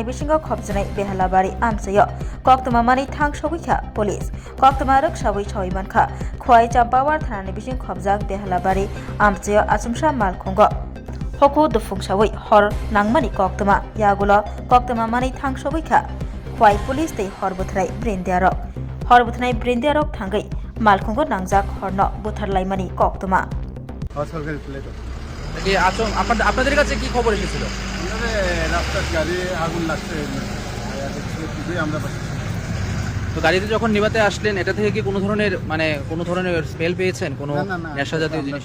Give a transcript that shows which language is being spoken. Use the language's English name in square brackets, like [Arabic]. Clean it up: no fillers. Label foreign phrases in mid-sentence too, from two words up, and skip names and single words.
[Kok Borok] bisingo khobjnai behalabari amsayo koktuma mani thangshawikha police koktuma roksawi chawimankha khwai champawar thanani bising khobjak behalabari amsayo achumsha malkhungo hoko dufungshawi hor nangmani koktuma yagulo koktuma mani thangshawikha khwai police tei horbuthrai brindiarok thangai malkhungo nangjak horno butharlaimani koktuma [Bangla] সরকারি প্লেট কি আপনাদের কাছে কি খবর এসেছিল? রাস্তার গাড়ি আগুন লাগছে আমরা তো গাড়িতে যখন নিভাতে আসলেন এটা থেকে কি কোনো ধরনের স্মেল পেয়েছেন, কোনো নেশা জাতীয় জিনিস?